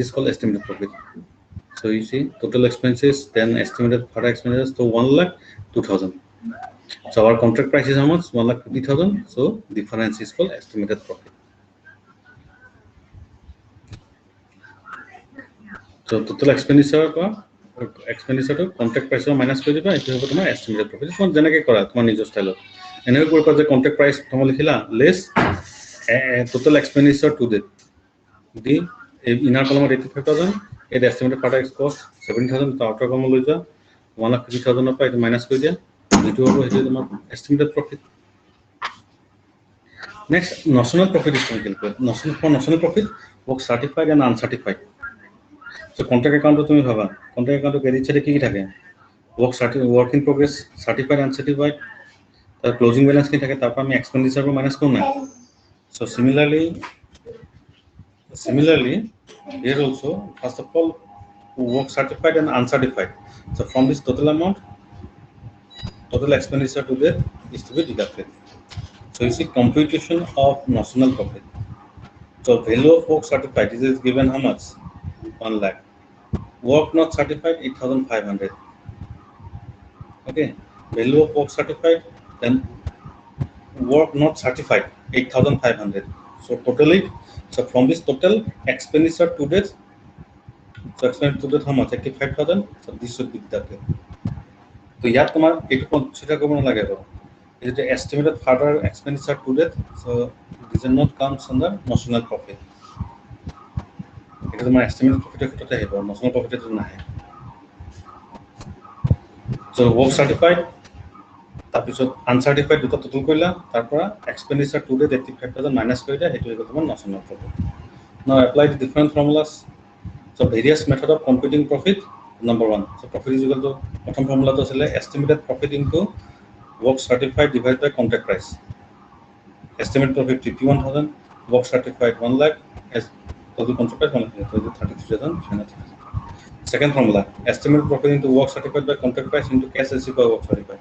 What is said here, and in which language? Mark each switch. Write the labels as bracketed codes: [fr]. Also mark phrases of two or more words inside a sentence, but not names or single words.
[en] It is called estimated profit. So you see total expenses, then estimated further expenses, so 1,02,000. So our contract price is how much? 1,50,000. So difference is called estimated profit. So total expenditure to contract price minus [as] কৰি দিবা, এইটো হ'ব তোমাৰ [en] estimated profit. [as] তোমাক যেনেকৈ কৰা তোমাৰ নিজৰ ষ্টাইলত এনেকৈ কৰিবা যে [en] contract price [as] তোমাৰ লিখিলা [en] less total expenditure to date. The inner column 85,000, the estimated further cost 17,000, the outer column [as] লৈ যোৱা 1,50,000 পৰা এইটো [en] minus [as] কৰি দিয়া, এইটো হ'ব সেইটো তোমাৰ [en] estimated profit. Next, notional profit is calculated. Notional profit, work certified and uncertified. So contract account [as] তুমি ভাবা [en] contract account credit side [as] কি থাকে [en] work in progress certified uncertified তার closing balance [bn] কি থাকে তারপর আমি [en] expenditure কো minus [bn] করব না. [en] So similarly here also first of all work certified and uncertified. So from this total amount total expenditure to that is to be deducted. So you see computation of notional profit. So value of work certified is given how much? 1 lakh. Work not certified 8,500. Okay, value of work certified, then work not certified 8,500. So totally, so from this total expenditure to date, so expenditure to date how much? 85,000. So this should be deducted. So [as] ইয়াত তোমাৰ এইটো কনসিডাৰ কৰিব নালাগে আৰু [en] is the estimated further expenditure to date. So this is not comes under notional profit. It is my estimated profit [as] ক্ষেত্ৰতে আহিব, [en] notional profit [as] টো নাহে. [en] So work certified তাৰপিছত uncertified দুটা total [as] কৰিলা তাৰপৰা [en] expenditure to date 85,000 minus [as] কৰি দিয়া, সেইটো হৈ গ'ল তোমাৰ [en] notional profit. Now apply the different formulas. So various method of computing profit. Number 1, so profit is equal to [as] প্ৰথম ফৰ্মুলাটো আছিলে [en] estimated profit into work certified divided by contract price. Estimated profit 51,000, work certified 1 lakh, as total contract price 1 lakh, so 33,300. Second formula, estimated profit into work certified by contract price into cash received by work certified.